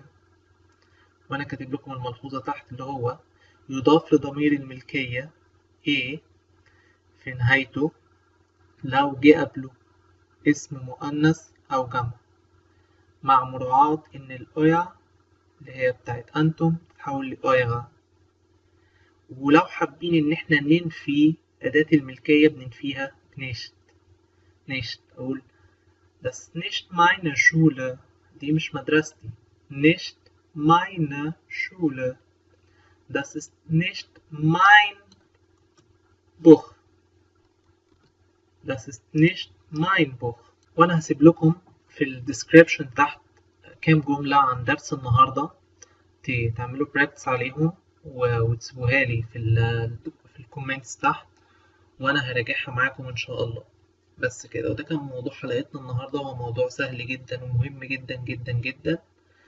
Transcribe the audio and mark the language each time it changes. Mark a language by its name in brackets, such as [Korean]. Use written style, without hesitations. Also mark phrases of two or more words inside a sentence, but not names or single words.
[Arabic] وأنا كاتب لكم الملحوظة تحت اللي هو يضاف لضمير الملكية A في نهايته لو جه قبله اسم مؤنث أو جمع، مع مراعاة إن الأويا اللي هي بتاعت أنتم تتحول لأويغا. ولو حابين إن احنا ننفي أداة الملكية بننفيها بنشت. [German] أقول das nicht meine Schule، [Arabic] دي مش مدرستي. [German] Nicht meine Schule. Das ist nicht mein Buch. Das ist nicht mein Buch. [Arabic] وانا هسيب لكم في الديسكريبشن تحت كام جملة عن درس النهاردة تعملوا براكتس عليهم وتسيبوها لي في الكومنتس تحت، وانا هراجعها معاكم ان شاء الله. بس كده، وده كان موضوع حلقتنا النهاردة. هو موضوع سهل جدا ومهم جدا جدا جدا.